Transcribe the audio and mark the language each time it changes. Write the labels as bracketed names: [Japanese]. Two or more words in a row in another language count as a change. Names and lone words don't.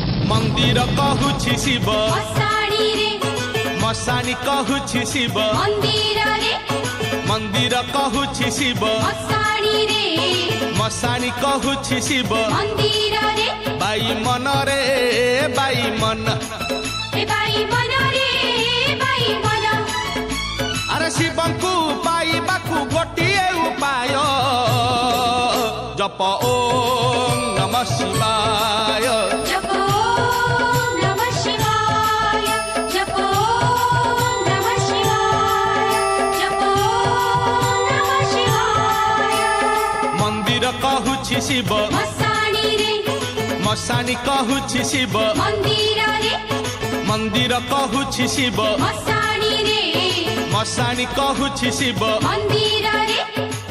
[Odia] ମନ୍ଦିର କହୁଛି ଶିବ ମଶାଣି ରେ ମଶାଣି କହୁଛି ଶିବ ମନ୍ଦିର ରେ ମନ୍ଦିର କହୁଛି ଶିବ ମଶାଣି ରେ ମଶାଣି କହୁଛି ଶିବ ମନ୍ଦିର ରେ ବାଇ ମନ ରେ ବାଇ ମନ ଏ ବାଇ ମନ ରେ ବାଇ ମନ ଆରେ ଶିବଙ୍କୁ ପାଇବାକୁ ଗୋଟିଏ ଉପାୟ ଜପ [Sanskrit] ओम नमः शिवाय जपो नमः शिवाय जपो नमः शिवाय जपो नमः शिवाय [Odia] ମନ୍ଦିର କହୁଛି ଶିବ ମଶାଣି ରେ ମଶାଣି କହୁଛି ଶିବ ମନ୍ଦିର ରେ ମନ୍ଦିର କହୁଛି ଶିବ ମଶାଣି ରେ ମଶାଣି କହୁଛି ଶିବ ମନ୍ଦିର ରେ